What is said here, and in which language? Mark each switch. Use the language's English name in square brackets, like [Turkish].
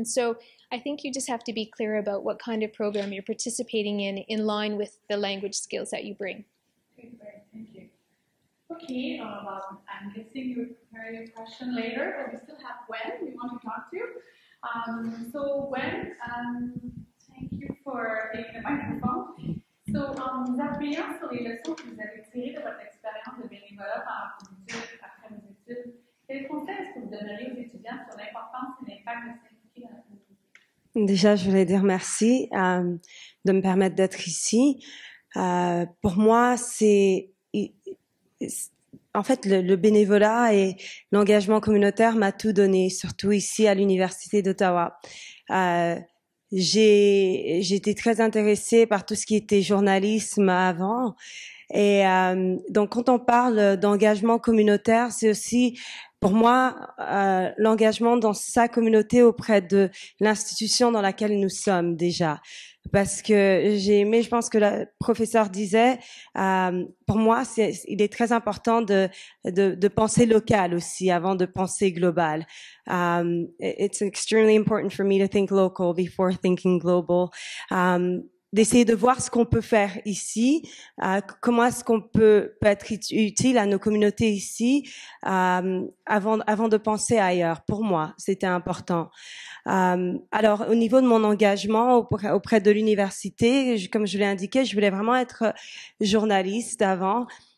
[English] And so I think you just have to be clear about what kind of program you're participating in line with the language skills that you bring. Okay, great, thank you. Okay, I'm guessing you will prepare your question later, but we still have Gwen we want to talk to. So Gwen, thank you for taking the microphone. [French] So, nous appuyons sur les leçons que vous avez tirées de votre expérience de bénévolat pendant vos études, après vos études. Quels conseils est-ce que vous donneriez aux étudiants sur l'importance et l'impact de s'impliquer dans la communauté? Déjà, je voulais dire merci de me permettre d'être ici. Pour moi, c'est en fait le bénévolat et l'engagement communautaire m'a tout donné, surtout ici à l'université d'Ottawa. J'ai été très intéressée par tout ce qui était journalisme avant. Et donc, quand on parle d'engagement communautaire, c'est aussi, pour moi, l'engagement dans sa communauté auprès de l'institution dans laquelle nous sommes déjà. Parce que j'ai aimé, je pense que le professeur disait, pour moi, il est très important de penser local aussi avant de penser global. [English] It's extremely important for me to think local before thinking global. [French] D'essayer de voir ce qu'on peut faire ici, comment est-ce qu'on peut être utile à nos communautés ici, avant de penser ailleurs. Pour moi, c'était important. Alors, au niveau de mon engagement auprès de l'université, comme je l'ai indiqué, je voulais vraiment être journaliste avant.